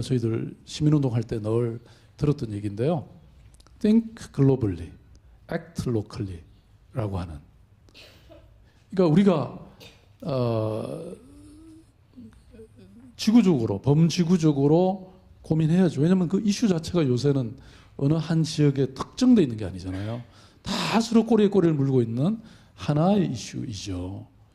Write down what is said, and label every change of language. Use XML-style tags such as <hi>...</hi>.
<ko>저희들 시민운동 할 때 늘 들었던 얘기인데요.</ko> <en>Think globally, act locally</en> <ko>라고 하는. 그러니까 우리가 지구적으로 범지구적으로 고민해야죠. 왜냐하면 그 이슈 자체가 요새는 어느 한 지역에 특정돼 있는 게 아니잖아요. 다 서로 꼬리에 꼬리를 물고 있는 하나의 이슈이죠.</ko>